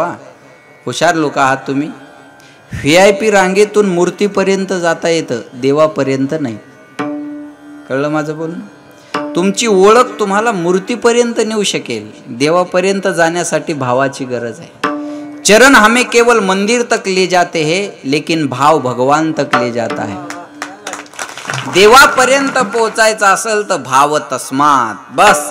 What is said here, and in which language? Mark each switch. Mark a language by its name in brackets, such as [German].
[Marathi] हा हुशार लोक आहात तुम्ही. VIP रांगेतून मूर्तीपर्यंत जाता येतं, देवापर्यंत नाही. कळलं माझं बोलणं? तुमची ओळख तुम्हाला मूर्तीपर्यंत नेऊ शकेल, देवापर्यंत जाण्यासाठी भावाची गरज आहे. [Hindi] चरण हमें केवल मंदिर तक ले जाते हैं, लेकिन भाव भगवान तक ले जाता है. [Marathi] देवापर्यंत पोहोचायचं असेल तर भाव तस्मात, बस.